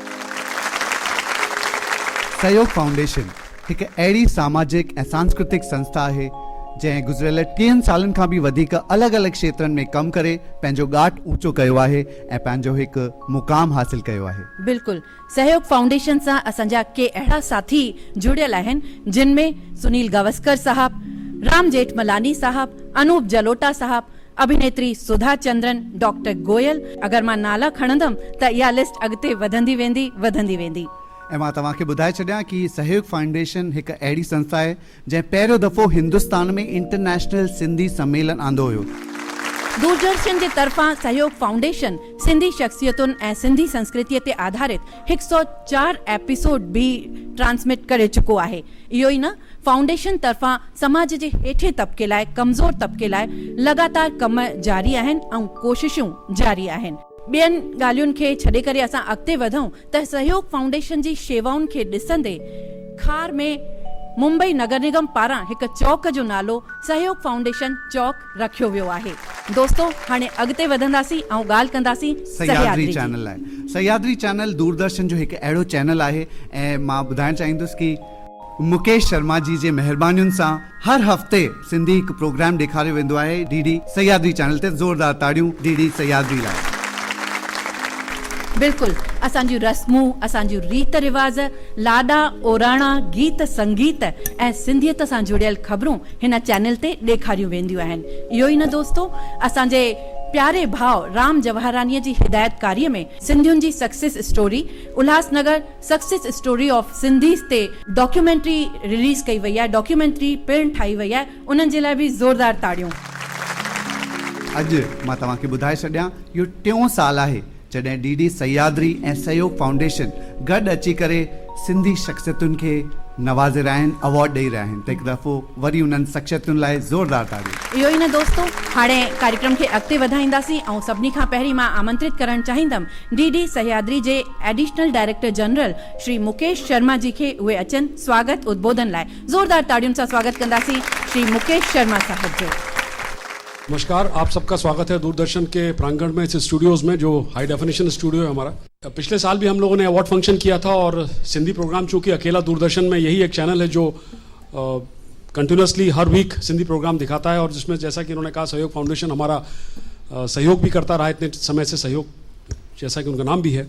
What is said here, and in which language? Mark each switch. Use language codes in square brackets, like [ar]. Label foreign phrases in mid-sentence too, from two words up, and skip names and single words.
[sd] सहयोग फाउंडेशन हिकु अहिड़ी सामाजिक ऐं सांस्कृतिक संस्था आहे जंहिं गुज़िरियल 3 सालनि खां बि वधीक अलॻि अलॻि क्षेत्रनि में कमु करे पंहिंजो ॻाट ऊचो कयो आहे ऐं पंहिंजो हिकु मुक़ाम हासिल कयो आहे। बिल्कुलु, सहयोग फाउंडेशन सां असांजा के अहिड़ा साथी जुड़ियल आहिनि जिन में सुनील गावस्कर साहब, राम जेठमलानी साहब, अनूप जलोटा साहब, अभिनेत्री सुधा चंद्रन, डॉक्टर गोयल। अगरि मां नाला खणंदमि त इहा लिस्ट अॻिते वधंदी वेंदी। ऐं मां तव्हांखे ॿुधाए छॾियां कि सहयोग फाउंडेशन हिकु अहिड़ी संस्था आहे जंहिं पहिरियों दफ़ो हिंदुस्तान में इंटरनेशनल सिंधी सम्मेलन आंदो हुयो। दूरदर्शन जे तरफ़ां सहयोग फाउंडेशन सिंधी शख्सियतुनि ऐं सिंधी संस्कृतीअ ते आधारित 104 एपिसोड भी ट्रांसमिट करे चुको आहे। इहो ई न, फाउंडेशन तरफ़ां समाज जे हेठे तबके लाइ, कमज़ोर तबके लाइ लगातार कम जारी आहिनि ऐं कोशिशूं जारी आहिनि। ॿियनि ॻाल्हियुनि खे छॾे करे असां अॻिते वधूं त सहयोग फाउंडेशन जी शेवाउनि खे ॾिसंदे खार में मुंबई नगर निगम पारां हिकु चौक जो नालो सहयोग फाउंडेशन चौक रखियो वियो आहे। दोस्तो, हाणे अॻिते वधंदासीं ऐं ॻाल्हि कंदासीं सह्याद्री चैनल लाइ। सह्याद्री चैनल दूरदर्शन जो हिकु अहिड़ो चैनल आहे ऐं मां ॿुधाइणु चाहींदुसि कि मुकेश शर्मा जी जे महिरबानियुनि सां हर हफ़्ते सिंधी हिकु प्रोग्राम ॾेखारियो वेंदो आहे डीडी सह्याद्री चैनल ते। ज़ोरदार ताड़ियूं डीडी सह्याद्री लाइ। बिल्कुलु, असांजूं रस्मूं, असांजूं रीत रिवाज, लाॾा ओराणा, गीत संगीत ऐं सिंधियत सां जुड़ियल ख़बरूं हिन चैनल ते ॾेखारियूं वेंदियूं आहिनि। इहो ई न दोस्तो, असांजे प्यारे भाउ राम जवाहरानीअ जी हिदायतकारीअ में सिंधियुनि जी [en] success story, [sd] उल्हासनगर [en] success story of Sindhis [sd] ते डॉक्यूमेंट्री रिलीज़ कई वई आहे, [en] documentary film [sd] ठाही वई आहे, उन्हनि जे लाइ बि ज़ोरदार ताड़ियूं। अॼु मां तव्हांखे ॿुधाए छॾियां, इहो 3 साल आहे जॾहिं डीडी सह्याद्री ऐं सहयोग फाउंडेशन गॾु अची करे सिंधी शख्सियतुनि खे नवाज़े रहिया आहिनि, अवॉर्ड ॾेई रहिया आहिनि। त हिकु दफ़ो वरी उन्हनि शख्सियतुनि लाइ ज़ोरदार ताड़ियूं। इहो ई न दोस्तो, हाणे कार्यक्रम खे अॻिते वधाईंदासीं ऐं सभिनी खां पहिरीं मां आमंत्रित करणु चाहींदमि डीडी सह्याद्री जे [en] additional director general [sd] श्री मुकेश शर्मा जी खे उहे अचनि स्वागत उद्बोधन लाइ। ज़ोरदार ताड़ियुनि सां स्वागत कंदासीं श्री मुकेश शर्मा साहब जो। [hi] नमस्कार, आप सबका स्वागत है दूरदर्शन के प्रांगण में, इस स्टूडियोज़ में जो [en] high definition studio [hi] है हमारा। पिछले साल भी हम लोगों ने [en] award function [hi] किया था और सिंधी प्रोग्राम चूँकि अकेला दूरदर्शन में यही एक चैनल है जो कंटिन्यूसली हर वीक सिंधी प्रोग्राम दिखाता है और जिसमें जैसा कि उन्होंने कहा सहयोग फाउंडेशन हमारा सहयोग भी करता रहा इतने समय से, सहयोग जैसा कि उनका नाम भी है।